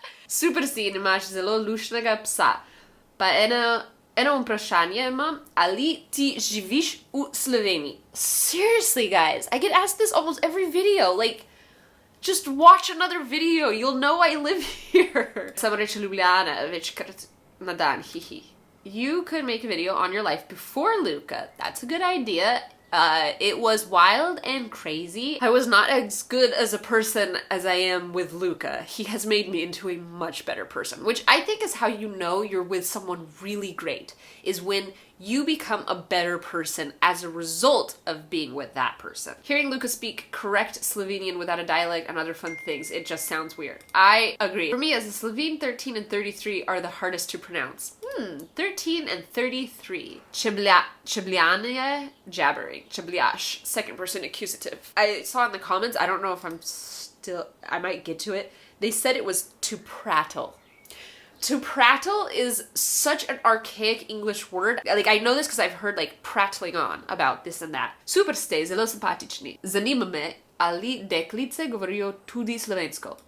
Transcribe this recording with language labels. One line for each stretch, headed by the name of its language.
Slovenian: Super si, imaš zelo lušnega psa. Pa eno vprašanje imam, ali ti živiš v Sloveniji?
English: Seriously guys, I get asked this almost every video. Like, just watch another video, you'll know I live here.
Slovenian: Samo reče Ljubljana večkrat na dan, hihi.
English: You could make a video on your life before Luca. That's a good idea. It was wild and crazy. I was not as good as a person as I am with Luca. He has made me into a much better person, which I think is how you know you're with someone really great, is when you become a better person as a result of being with that person. Hearing Luca speak correct Slovenian without a dialect and other fun things, it just sounds weird. I agree. For me, as a Slovene, 13 and 33 are the hardest to pronounce. 13 and 33. Ljubljanske, jabbering. Ljubljaš, second person accusative. I saw in the comments, I don't know if I might get to it. They said it was to prattle. To prattle is such an archaic English word. Like, I know this because I've heard like prattling on about this and that.
Slovenian: Super ste zelo simpatični. Zanima me, ali deklice govorijo tudi slovensko?